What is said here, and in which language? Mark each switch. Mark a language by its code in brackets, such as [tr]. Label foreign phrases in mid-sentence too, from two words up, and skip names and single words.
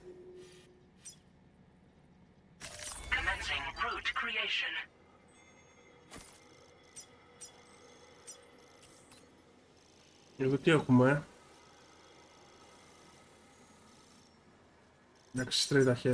[en] Commencing route creation. [el] Εδώ τι έχουμε, εντάξει, [en] straight ahead.